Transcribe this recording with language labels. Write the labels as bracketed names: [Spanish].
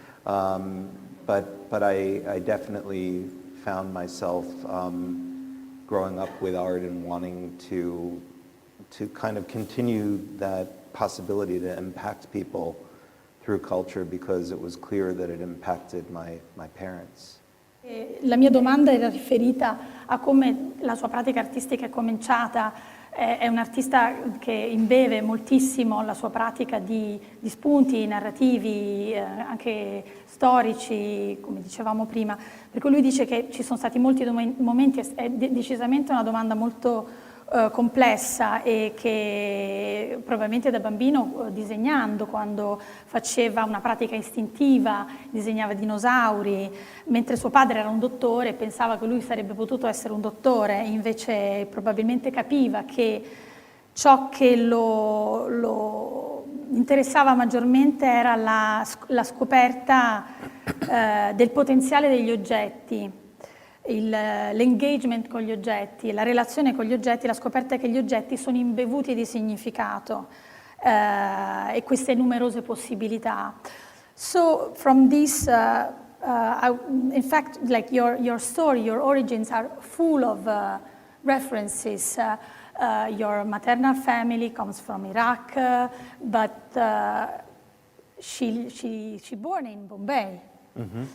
[English] But I definitely found myself growing up with art and wanting to kind of continue that possibility to impact people through culture, because it was clear that it impacted my parents. [Italian] La mia domanda era riferita a come la sua pratica artistica è cominciata. È un artista che imbeve moltissimo la sua pratica di spunti narrativi, anche storici, come dicevamo prima. Per cui lui dice che ci sono stati molti momenti, è decisamente una domanda molto complessa, e che probabilmente da bambino, disegnando, quando faceva una pratica istintiva, disegnava dinosauri, mentre suo padre era un dottore, pensava che lui sarebbe potuto essere un dottore, invece probabilmente capiva che ciò che lo interessava maggiormente era la scoperta del potenziale degli oggetti, l'engagement con gli oggetti, la relazione con gli oggetti, la scoperta che gli oggetti sono imbevuti di significato, e queste numerose possibilità. [English] So from this, in fact, like your story, your origins are full of references. Your maternal family comes from Iraq, but she born in Bombay. Mm-hmm.